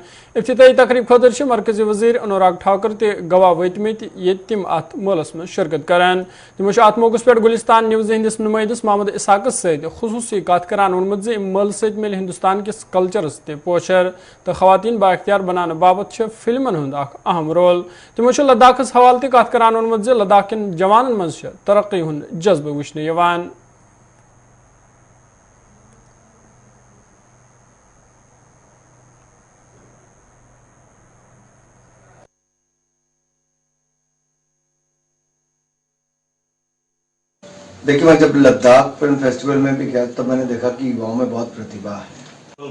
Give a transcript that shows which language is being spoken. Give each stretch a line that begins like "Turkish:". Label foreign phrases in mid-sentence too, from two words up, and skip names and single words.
Kashmiri: इफ्तिताई तकरीब खतर मरकजी वजीर अनुराग ठाकुर ते गवाह वतमित ये तिम अत मलस में शिरकत करान। तमो अत मौके पे गुलिस्तान न्यूज़ हंदिस नुमाइंदस मोहम्मद इसाकस सत खुसूसी कत करान वोनमुत ज मल सत मिल हिंदुस्तान किस कल्चरस ते पोशर तो खवातीन बाख्तियार बनाने बाबत फिल्मन हुंद अहम रोल। तमो लद्दाखस हवाले ते कत करान वोनमुत ज लद्दाख किन जवानन मज तरक्की हुंद जज्बे वुचने यवान।
Hindi: देखिए, मैं जब लद्दाख फिल्म फेस्टिवल में भी गया तब मैंने देखा कि युवाओं में बहुत प्रतिभा है।